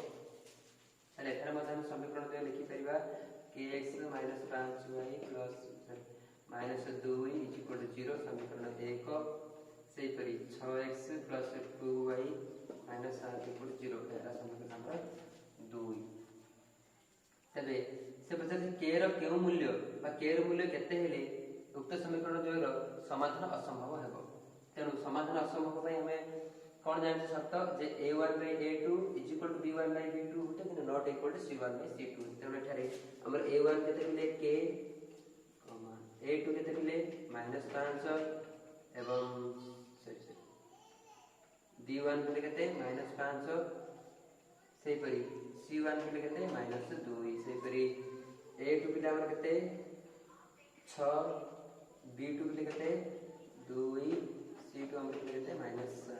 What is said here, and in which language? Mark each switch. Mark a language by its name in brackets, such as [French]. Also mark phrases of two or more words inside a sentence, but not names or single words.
[Odia] ତାହେଲେ ଏଠାରେ ମଧ୍ୟ ଆମେ ସମୀକରଣ ଦ୍ୱୟ ଲେଖିପାରିବା kx - 5y + -2y = 0 ସମୀକରଣ 1, ସେହିପରି 6x + 2y - 7 = 0 ଏହା ସମୀକରଣ ଆମର 2। ତେବେ ସେ ପଚାରିଛି k ର କେଉଁ ମୂଲ୍ୟ ବା k ର ମୂଲ୍ୟ କେତେ ହେଲେ ଉକ୍ତ ସମୀକରଣ ଦ୍ୱୟର ସମାଧାନ ଅସମ୍ଭବ ହେବ। ତେଣୁ ସମାଧାନ ଅସମ୍ଭବ ପାଇଁ ଆମେ କଣ ଜାଣିଛେ ସର୍ତ୍ତ ଯେ a1/a2 = b1/b2 [Hindi] होते कि [English] not equal to [Odia] c1/c2। ତେଣୁ ଏଠାରେ ଆମର a1 କେତେ ଥିଲେ k, a2 କେତେ ଥିଲେ -5 ଏବଂ b1 ଥିଲେ କେତେ -5, ସେହିପରି c1 ଥିଲେ କେତେ -2, ସେହିପରି a2 ଥିଲେ ଆମର କେତେ 6, b2 ଥିଲେ କେତେ 2, c2 ଆମର ଥିଲେ କେତେ -7।